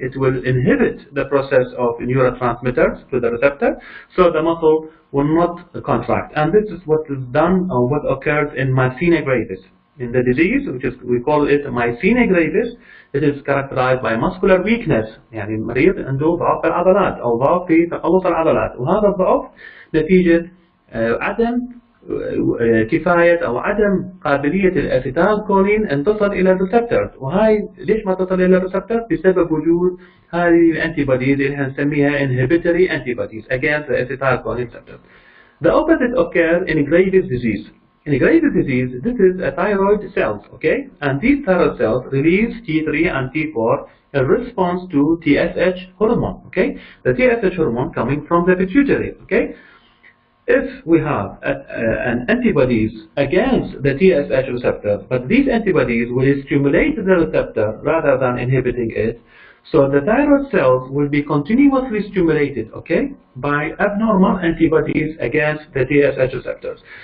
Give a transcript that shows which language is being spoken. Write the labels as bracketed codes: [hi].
[en] It will inhibit the process of neurotransmitters to the receptor, so the muscle will not contract. And this is what is done, or what occurs in myasthenia gravis. In the disease, which is, we call it myasthenia gravis, it is characterized by muscular weakness. [ar] يعني المريض عنده ضعف العضلات أو ضعف في تقلص العضلات، وهذا الضعف نتيجة عدم كفاية أو عدم قابلية الأسيتالكولين أن تصل إلى الريسبتورز. وهاي ليش ما تصل إلى الريسبتورز؟ بسبب وجود هذه الأنتيبوديز اللي هنسميها [en] inhibitory antibodies against the acetylcholine receptor. The opposite occurs in Graves' disease. In Graves' disease, this is a thyroid cells, okay? And these thyroid cells release T3 and T4 in response to TSH hormone, okay? The TSH hormone coming from the pituitary, okay? If we have an antibodies against the TSH receptor, but these antibodies will stimulate the receptor rather than inhibiting it, so the thyroid cells will be continuously stimulated, okay, by abnormal antibodies against the TSH receptors.